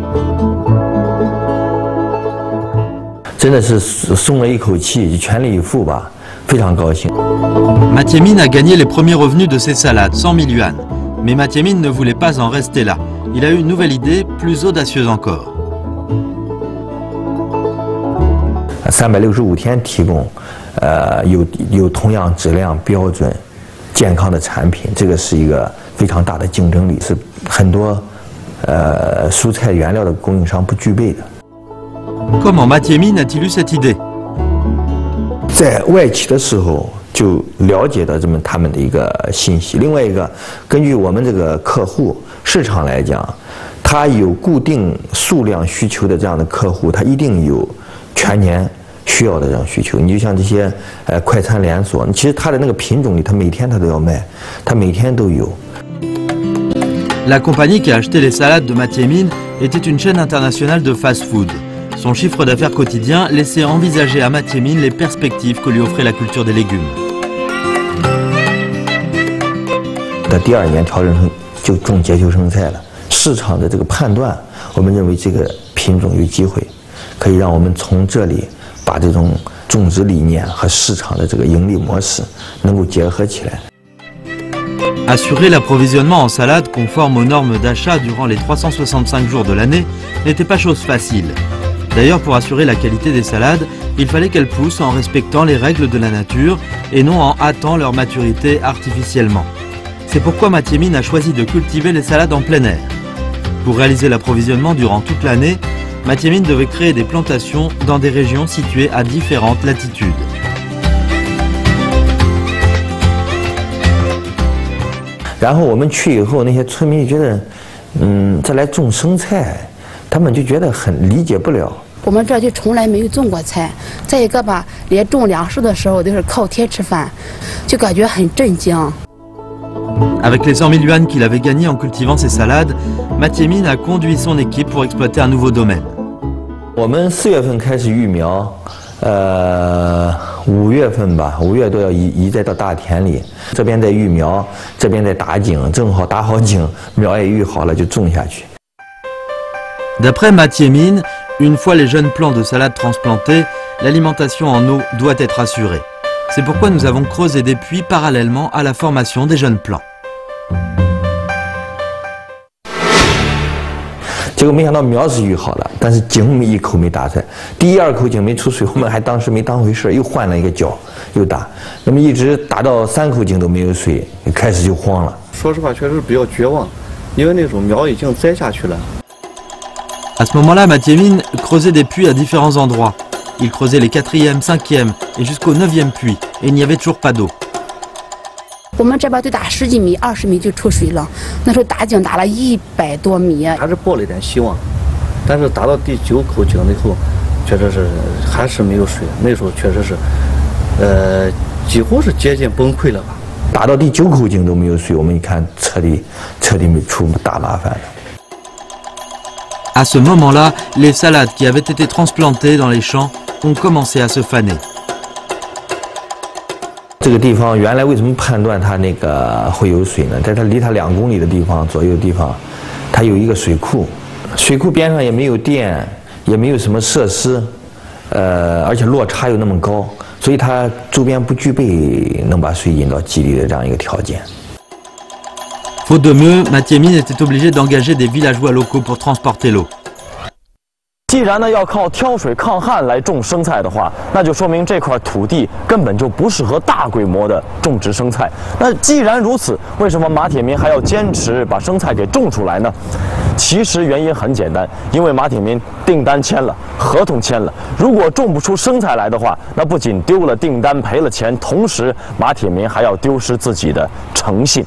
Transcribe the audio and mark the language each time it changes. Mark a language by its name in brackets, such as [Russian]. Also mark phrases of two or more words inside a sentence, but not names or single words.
[Chinese] 真的是松了一口气，全力以赴吧，非常高兴。 [French] Mathieu Mine a gagné les premiers revenus de ses salades, 100 000 yuan. Mais Mathieu Mine ne voulait pas en rester là. Il a eu une nouvelle idée, plus audacieuse encore. [Chinese] 365 天提供，有同样质量标准、健康的产品，这个是一个非常大的竞争力，是很多蔬菜原料的供应商不具备的。 [French] Comment Mathieu Mine a-t-il eu cette idée? [Chinese] 在外企的时候就了解到他们的一个信息。另外一个，根据我们这个客户市场来讲，他有固定数量需求的这样的客户，他一定有全年需要的这种需求。你就像这些快餐连锁，其实它的那个品种里，它每天它都要卖，它每天都有。 [French] La compagnie qui a acheté les salades de Mathieu Mine était une chaîne internationale de fast-food. Son chiffre d'affaires quotidien laissait envisager à Mathieu Mine les perspectives que lui offrait la culture des légumes. [Chinese] 到第2年调整成就种结球生菜了。市场的这个判断，我们认为这个品种有机会，可以让我们从这里把这种种植理念和市场的这个盈利模式能够结合起来。 [French] Assurer l'approvisionnement en salade conforme aux normes d'achat durant les 365 jours de l'année n'était pas chose facile. D'ailleurs, pour assurer la qualité des salades, il fallait qu'elles poussent en respectant les règles de la nature et non en hâtant leur maturité artificiellement. C'est pourquoi Mathieu Mine a choisi de cultiver les salades en plein air. Pour réaliser l'approvisionnement durant toute l'année, Mathieu Mine devait créer des plantations dans des régions situées à différentes latitudes. [Chinese] 然后我们去以后，那些村民就觉得，这来种生菜，他们就觉得很理解不了。我们这就从来没有种过菜，再一个吧，连种粮食的时候都是靠天吃饭，就感觉很震惊。 [French] Avec les 100 000 yuans qu'il avait gagnés en cultivant ses salades, Mathieu Mine a conduit son équipe pour exploiter un nouveau domaine. [Chinese] 我们4月份开始育苗，5月份吧，5月多要移栽到大田里。这边在育苗，这边在打井，正好打好井，苗也育好了就种下去。 [French] D'après Mathieu Mine, une fois les jeunes plants de salade transplantés, l'alimentation en eau doit être assurée. C'est pourquoi nous avons creusé des puits parallèlement à la formation des jeunes plants. [Chinese] 结果没想到苗是育好了，但是井一口没打出来。第1、2口井没出水，我们还当时没当回事，又换了一个角又打。那么一直打到3口井都没有水，开始就慌了。说实话，确实比较绝望，因为那种苗已经栽下去了。 [French] À ce moment-là, Mathieu Mine creusait des puits à différents endroits. Il creusait les 4e, 5e et jusqu'au 9e puits, et il n'y avait toujours pas d'eau. [Chinese] 我们这边就打10几米、20米就出水了，那时候打井打了100多米。还是抱了一点希望，但是打到第9口井以后，确实是还是没有水。那时候确实是，几乎是接近崩溃了吧。打到第9口井都没有水，我们一看彻底出大麻烦了。 [French] À ce moment-là, les salades qui avaient été transplantées dans les champs ont commencé à se faner. [Chinese] 这个地方原来为什么判断它那个会有水呢？在它离它2公里的地方左右的地方，它有一个水库，水库边上也没有电，也没有什么设施，而且落差又那么高，所以它周边不具备能把水引到基地的这样一个条件。 [French] Faute de mieux, Mathieu Mine était obligé d'engager des villageois locaux pour transporter l'eau. [Chinese] 既然呢要靠挑水抗旱来种生菜的话，那就说明这块土地根本就不适合大规模的种植生菜。那既然如此，为什么马铁民还要坚持把生菜给种出来呢？其实原因很简单，因为马铁民订单签了，合同签了，如果种不出生菜来的话，那不仅丢了订单赔了钱，同时马铁民还要丢失自己的诚信。